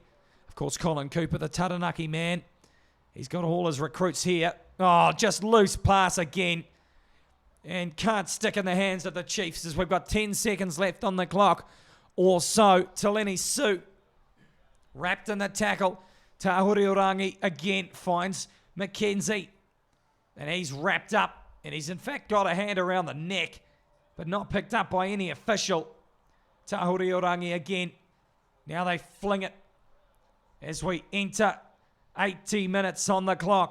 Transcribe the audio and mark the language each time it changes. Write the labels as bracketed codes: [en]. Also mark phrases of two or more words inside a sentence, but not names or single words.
[en] Of course, Colin Cooper, the Taranaki man. He's got all his recruits here. Oh, just loose pass again. And can't stick in the hands of the Chiefs as we've got 10 seconds left on the clock or so. Teleni Sue wrapped in the tackle. Tāwhiri-o-Rangi again finds Mackenzie. And he's wrapped up. And he's in fact got a hand around the neck but not picked up by any official. Tahuriorangi again. Now they fling it as we enter 80 minutes on the clock.